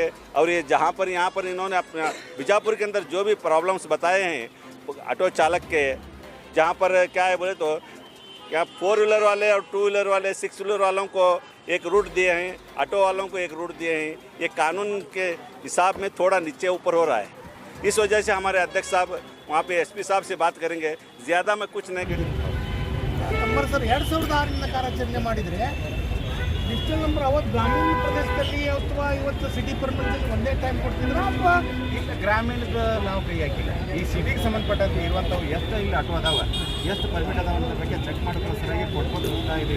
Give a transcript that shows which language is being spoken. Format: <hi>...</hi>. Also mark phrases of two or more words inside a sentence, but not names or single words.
<hi>और ये यहाँ पर इन्होंने अपना बीजापुर के अंदर जो भी प्रॉब्लम्स बताए हैं ऑटो चालक के, जहाँ पर क्या है बोले तो यहाँ 4 व्हीलर वाले और 2 व्हीलर वाले 6 व्हीलर वालों को एक रूट दिए हैं, ऑटो वालों को एक रूट दिए हैं। ये कानून के हिसाब में थोड़ा नीचे ऊपर हो रहा है। इस वजह से हमारे अध्यक्ष साहब वहाँ पे SP साहब से बात करेंगे। ज़्यादा मैं कुछ नहीं करूँगा।</hi> <kn>ಸರ್ 2006 ಕಾರ್ಯಾಚರಣೆ ಮಾಡಿದರೆ</kn> <en>digital number</en> <kn>ಅವತ್ತು ಗ್ರಾಮೀಣ ಪ್ರದೇಶದಲ್ಲಿ ಅಥವಾ ಇವತ್ತು ಸಿಟಿ ಪರ್ಮಿಟಲ್ಲಿ ಒಂದೇ ಟೈಮ್ ಕೊಡ್ತಿದ್ರು ಅಥವಾ ಈಗ ಗ್ರಾಮೀಣದ ನಾವು ಕೈ ಹಾಕಿಲ್ಲ. ಈ ಸಿಟಿಗೆ ಸಂಬಂಧಪಟ್ಟಂತೆ ಇರುವಂಥವು ಎಷ್ಟು ಇಲ್ಲಿ ಆಟೋ ಅದಾವ, ಎಷ್ಟು ಪರ್ಮಿಟ್ ಅದಾವ ಅನ್ನೋದ್ರ ಬಗ್ಗೆ ಚೆಕ್ ಮಾಡ್ಕೊಳ್ಳೋ ಸರಿಯಾಗಿ ಕೊಟ್ಕೊಂಡು ಹೋಗ್ತಾ ಇದ್ದೀವಿ.</kn>